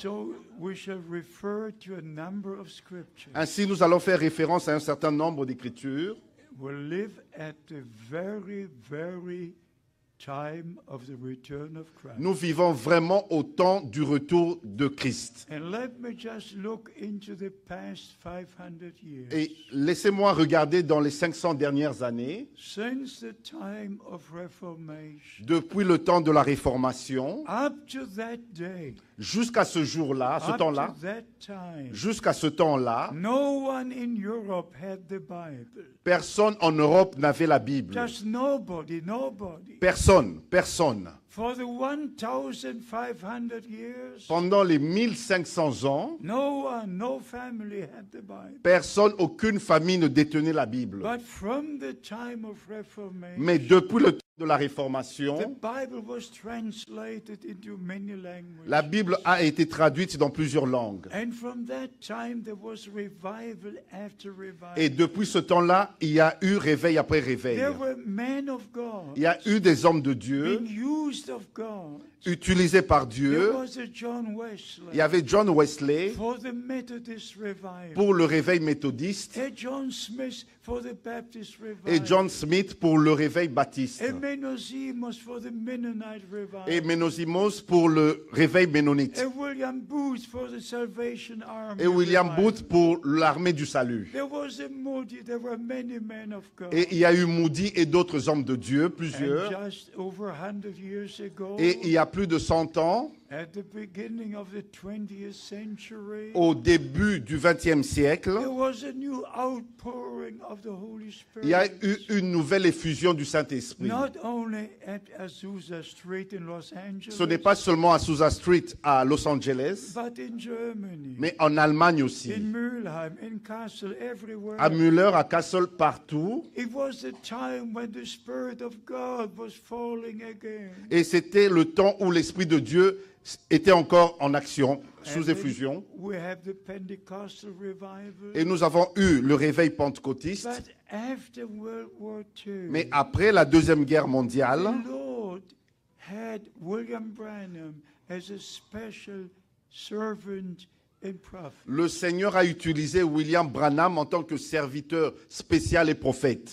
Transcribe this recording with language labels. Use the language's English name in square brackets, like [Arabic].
[English] So we shall refer to a number of scriptures. [French] Ainsi, nous allons faire référence à un certain nombre d'écritures. [English] We'll live at the very, very time of the return of Christ. [French] Nous vivons vraiment au temps du retour de Christ. [English] And let me just look into the past 500 years. [French] Et laissez-moi regarder dans les 500 dernières années, [English] Since the time of Reformation, [French] depuis le temps de la Réformation, [English] up to that day, [French] jusqu'à ce jour-là, ce [English] up [French] temps-là, [English] to that time, [French] jusqu'à ce temps-là, [English] no one in Europe had the Bible. [French] personne en Europe n'avait la Bible. [English] Just nobody. [French] Personne. [English] For the 1,500 years, [French] Pendant les 1500 ans, [English] no family had the Bible. [French] personne, aucune famille ne détenait la Bible. [English] But from the time of Reformation, [French] Mais depuis le temps de la [English] the [French] Réformation, [English] Bible was translated into many languages. [French] la Bible a été traduite dans plusieurs langues. [English] And from that time, there was revival after revival. [French] Et depuis ce temps-là, il y a eu réveil après réveil. [English] There were men of God, [French] Il y a eu des hommes de Dieu [English] being used of God. [French] utilisés par [English] There [French] Dieu. [English] was a John Wesley [French] Il y avait John Wesley [English] for the Methodist revival, [French] pour le réveil méthodiste [English] a John Smith for the Baptist revival, [French] et John Smith pour le réveil baptiste [English] a Menosimus for the Mennonite revival, [French] et Ménosimos pour le réveil ménonite [English] a William Booth for the Salvation Army [French] et William [English] revival. [French] Booth pour l'armée du salut. [English] There was a Moody. There were many men of God. [French] Et il y a eu Moody et d'autres hommes de Dieu, [English] And [French] plusieurs. [English] just over 100 years ago, [French] Et il y a plus de 100 ans, [English] at the beginning of the 20th century, [French] au début du XXe siècle, [English] there was a new outpouring of the Holy Spirit. [French] il y a eu une nouvelle effusion du Saint-Esprit. [English] Not only at Azusa Street in Los Angeles, [French] Ce n'est pas seulement à Azusa Street à Los Angeles, [English] but in Germany, [French] mais en Allemagne aussi. [English] in Mülheim, in Kassel, everywhere. [French] À Müller, à Kassel, partout. [English] It was the time when the Spirit of God was falling again. [French] Et c'était le temps où l'Esprit de Dieu était encore en action, sous [English] And then [French] effusion. [English] we have the Pentecostal revival. [French] Et nous avons eu le réveil pentecôtiste. [English] But after World War II, [French] Mais après la Deuxième Guerre mondiale, [English] the Lord had William Branham as a special servant and prophet. [French] le Seigneur a utilisé William Branham en tant que serviteur spécial et prophète.